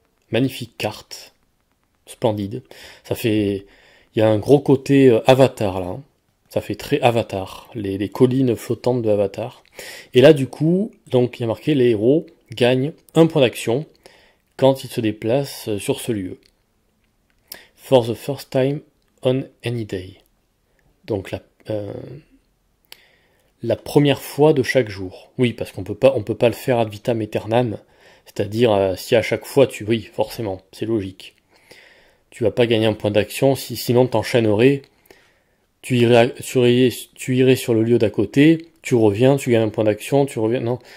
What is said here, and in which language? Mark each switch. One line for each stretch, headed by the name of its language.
French: Magnifique carte. Splendide. Ça fait... Il y a un gros côté Avatar là. Hein. Ça fait très Avatar. Les collines flottantes de Avatar. Et là du coup, donc il y a marqué les héros gagnent un point d'action quand ils se déplacent sur ce lieu.
English: For the first time on any day.
French: Donc la première fois de chaque jour. Oui, parce qu'on peut pas le faire ad vitam aeternam. C'est-à-dire, si à chaque fois oui, forcément, c'est logique. Tu vas pas gagner un point d'action, sinon t'enchaînerais, tu irais sur le lieu d'à côté, tu reviens, tu gagnes un point d'action, tu reviens, non.